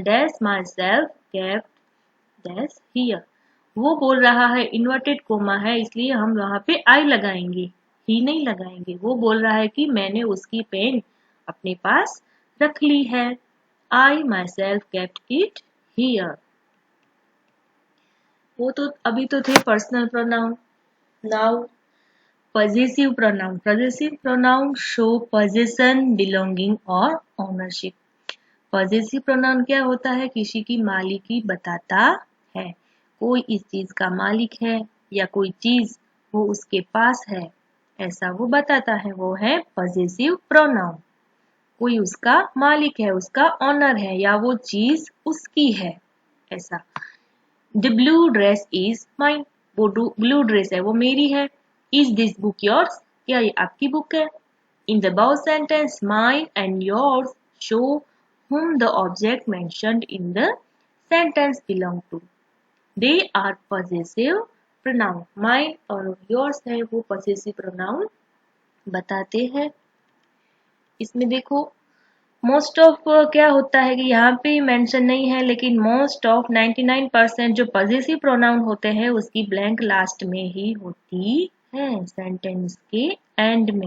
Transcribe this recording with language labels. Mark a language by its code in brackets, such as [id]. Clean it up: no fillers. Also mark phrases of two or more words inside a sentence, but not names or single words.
[en] dash my self kept dash here, [hi] वो बोल रहा है, [en] inverted comma [hi] है इसलिए हम वहां पे आई लगाएंगे, ही नहीं लगाएंगे। वो बोल रहा है कि मैंने उसकी पेन अपने पास रख ली है। [en] I myself kept it here. [hi] वो तो अभी तो थे [en] personal pronoun. नाउ possessive pronoun, possessive pronoun show possession, [hi] belonging और ownership। [en] possessive pronoun [hi] क्या होता है, किसी की मालिकी बताता है, कोई इस चीज का मालिक है या कोई चीज वो उसके पास है, ऐसा वो बताता है, वो है [en] possessive pronoun। [hi] कोई उसका मालिक है, उसका ऑनर है, या वो चीज उसकी है, ऐसा। [en] The blue dress is mine, [hi] वो [en] blue dress [hi] है वो मेरी है। [en] Is this book yours, [hi] क्या ये आपकी बुक है। [en] In the above sentence, mine and yours show whom the object mentioned in the sentence belong to. They are possessive pronoun। [hi] Mine और yours है वो [en] possessive pronoun [hi] बताते हैं। इसमें देखो [en] most of [hi] क्या होता है कि यहाँ पे मेंशन नहीं है, लेकिन [en] most of [hi] 99% जो [en] positive pronoun [hi] होते हैं उसकी [en] blank last [hi] में ही होती है, सेंटेंस के एंड में।